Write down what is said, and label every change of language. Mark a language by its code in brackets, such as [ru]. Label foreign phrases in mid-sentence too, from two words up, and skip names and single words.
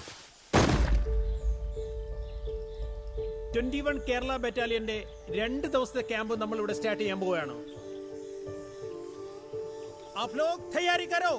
[ml] 21 കേരള ബറ്റാലിയന്റെ 2 ദിവസത്തെ ക്യാമ്പ് നമ്മൾ ഇവിടെ സ്റ്റാർട്ട് ചെയ്യാൻ പോവുകയാണ്. [hi] आप लोग तैयारी करो.